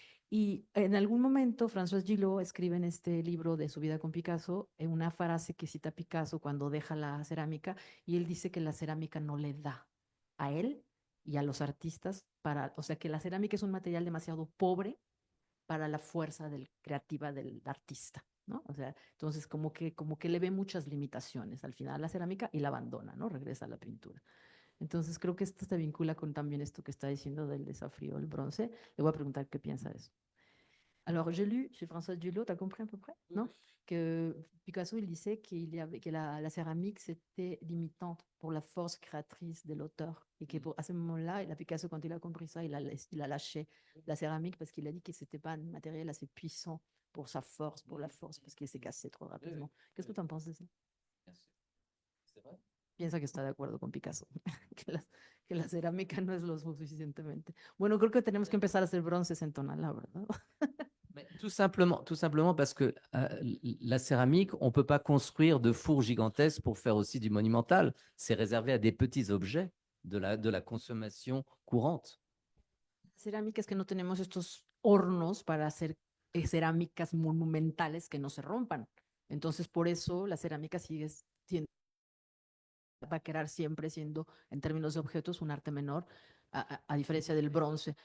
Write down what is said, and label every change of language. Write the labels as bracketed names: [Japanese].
[Spanish] Y en algún momento François Gillot escribe en este libro de su vida con Picasso una frase que cita Picasso cuando deja la cerámica y él dice que la cerámica no le da a él y a los artistas o sea que la cerámica es un material demasiado pobre para la fuerza creativa del artista, ¿no? O sea, entonces como que le ve muchas limitaciones al final a la cerámica y la abandona, ¿no? Regresa a la pintura. Entonces creo que esto se vincula con también esto que está diciendo del desafío del bronce. Le voy a preguntar qué piensa de eso. [French] Alors, j'ai lu chez François Gillot, tu as compris à peu près, non? Que Picasso, il disait que la céramique, c'était limitante pour la force créatrice de l'auteur. Et qu'à ce moment-là, Picasso, quand il a compris ça, il a lâché la céramique parce qu'il a dit que c'était pas un matériel assez puissant pour sa force, pour la force, parce qu'il s'est cassé trop rapidement. Qu'est-ce que tu en penses de ça? C'est vrai. [Spanish] Piensa que está de acuerdo con Picasso, que la cerámica no es lo suficientemente. Bueno, creo que tenemos que empezar a hacer bronces en Tonalá, ¿verdad? [French] Tout simplement parce que la céramique, on ne peut pas construire de fours gigantesques pour faire aussi du monumental. C'est réservé à des petits objets de la consommation courante. [Spanish] La cerámica es que no tenemos estos hornos para hacer cerámicas monumentales que no se rompan. Entonces, por eso la cerámica sigue siendo, va a quedar siempre siendo, en términos de objetos, un arte menor, a diferencia del bronce.